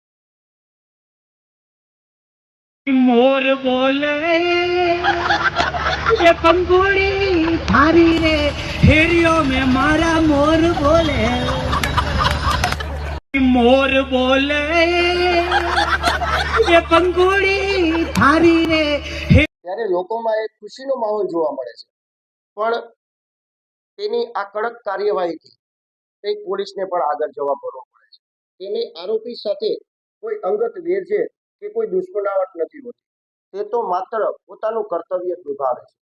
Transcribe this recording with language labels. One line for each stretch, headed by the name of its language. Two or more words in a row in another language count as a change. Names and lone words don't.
Rajasthani: मोर बोले ये पंखुड़ी थारी रे हेरियो में मारा मोर बोले ये पंखुड़ी थारी रे
Gujarati: ત્યારે લોકોમાં એક ખુશીનો માહોલ જોવા મળે છે, પણ તેની આ કડક કાર્યવાહીથી કંઈક પોલીસને પણ આગળ જવા પડવો પડે છે. તેની આરોપી સાથે કોઈ અંગત વેર છે કે કોઈ દુશ્મનાવટ નથી હોતી, તે તો માત્ર પોતાનું કર્તવ્ય જ નિભાવે છે.